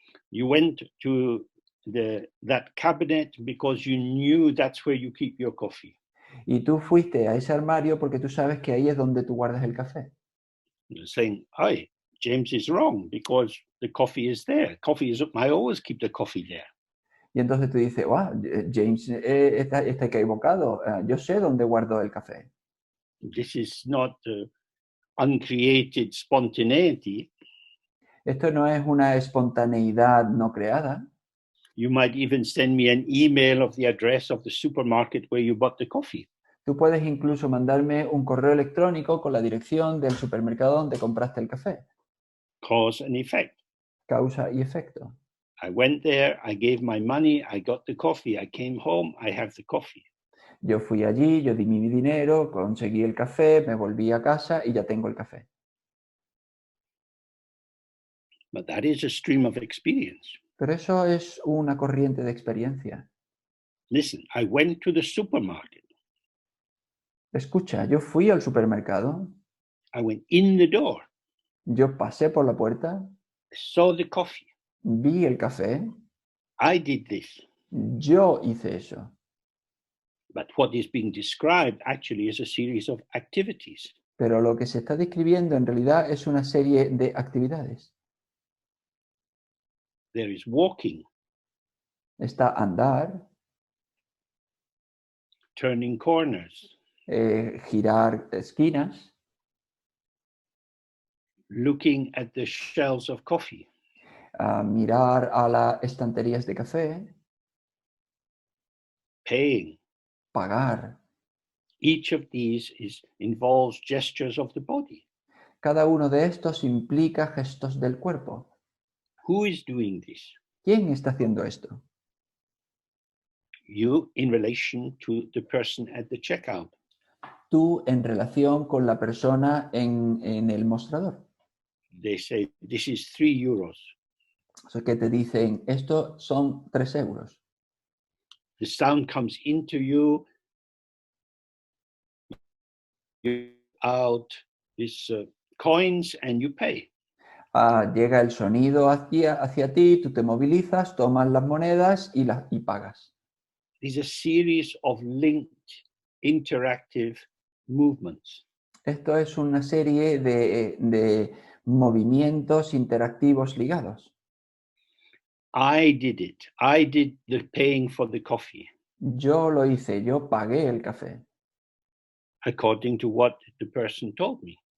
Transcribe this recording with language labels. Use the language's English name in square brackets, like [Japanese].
[English] You went to that cabinet because you knew that's where you keep your coffee. [Spanish] Y tú fuiste a ese armario porque tú sabes que ahí es donde tú guardas el café. [English] You're saying, "Hi, James is wrong because the coffee is there. I always keep the coffee there." [Spanish] Y entonces tú dices, James está equivocado, yo sé dónde guardo el café. [English] This is not uncreated spontaneity. [Spanish] Esto no es una espontaneidad no creada. [English] You might even send me an email of the address of the supermarket where you bought the coffee. [Spanish] Tú puedes incluso mandarme un correo electrónico con la dirección del supermercado donde compraste el café. [English] Cause and effect. [Spanish] Causa y efecto. [English] I went there, I gave my money, I got the coffee, I came home, I have the coffee. [Spanish] Yo fui allí, yo di mi dinero, conseguí el café, me volví a casa y ya tengo el café. [English] But that is a stream of experience. [Spanish] Pero eso es una corriente de experiencia. [English] Listen, I went to the supermarket. [Spanish] Escucha, yo fui al supermercado, [English] I went in the door. [Spanish] yo pasé por la puerta, [English] I saw the coffee. [Spanish] vi el café, [English] I did this. [Spanish] yo hice eso. [English] But what is being described actually is a series of activities. [Spanish] Pero lo que se está describiendo en realidad es una serie de actividades. [English] There is walking, [Spanish] Está andar, [English] turning corners, [Spanish] girar esquinas, [English] looking at the shelves of coffee, [Spanish] mirar a las estanterías de café, [English] paying. [Spanish] pagar. [English] Each of these involves gestures of the body. [Spanish] Cada uno de estos implica gestos del cuerpo. [English] Who is doing this? [Spanish] ¿Quién está haciendo esto? [English] You in relation to the person at the checkout. [Spanish] Tú en relación con la persona en el mostrador. [English] They say, this is 3 euros. [Spanish] O sea, que te dicen, esto son 3 euros. [English] The sound comes into you, out these coins and you pay. [Spanish] Llega el sonido hacia ti, tú te movilizas, tomas las monedas y pagas. [English] These are a series of linked interactive movements. [Spanish] Esto es una serie de movimientos interactivos ligados. [English] I did it. I did the paying for the coffee. [Spanish] Yo lo hice, yo pagué el café, [English] According to what the person told me.